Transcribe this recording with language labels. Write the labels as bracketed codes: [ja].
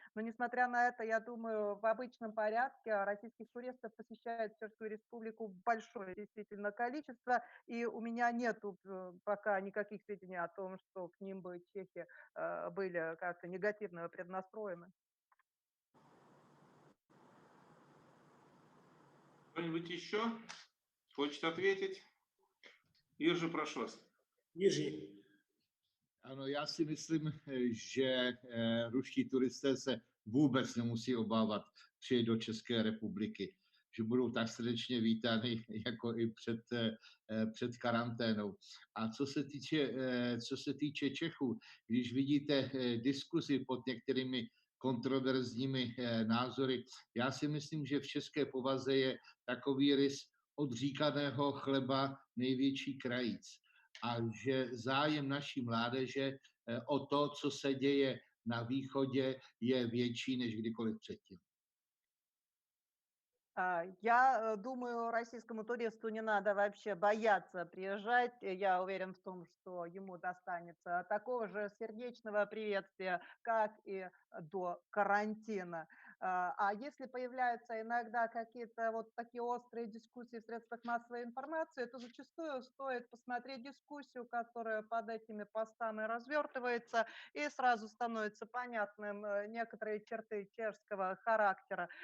[ru] Но несмотря на это, я думаю, в обычном порядке российских туристов посещает Чешскую Республику большое действительно количество, и у меня нету пока никаких сведений о том, что к ним бы чехи были как-то негативно преднастроены. Кто-нибудь еще хочет ответить? Иржи, прошу вас. [cs] Jiří. Ano, já si myslím, že ruští turisté se vůbec nemusí obávat přijet do České republiky, že budou tak srdečně vítány jako i před karanténou. A co se týče Čechů, když vidíte diskuzi pod některými kontroverzními názory, já si myslím, že v české povaze je takový rys odříkaného chleba největší krajíc. A že zájem naší mládeže o to, co se děje na východě, je větší než kdykoliv předtím. [ru] Я думаю, российскому туристу не надо вообще бояться приезжать. Я уверен в том, что ему достанется такого же сердечного приветствия, как и до карантина. А если появляются иногда какие-то вот такие острые дискуссии в средствах массовой информации, то зачастую стоит посмотреть дискуссию, которая под этими постами развертывается, и сразу становится понятным некоторые черты чешского характера.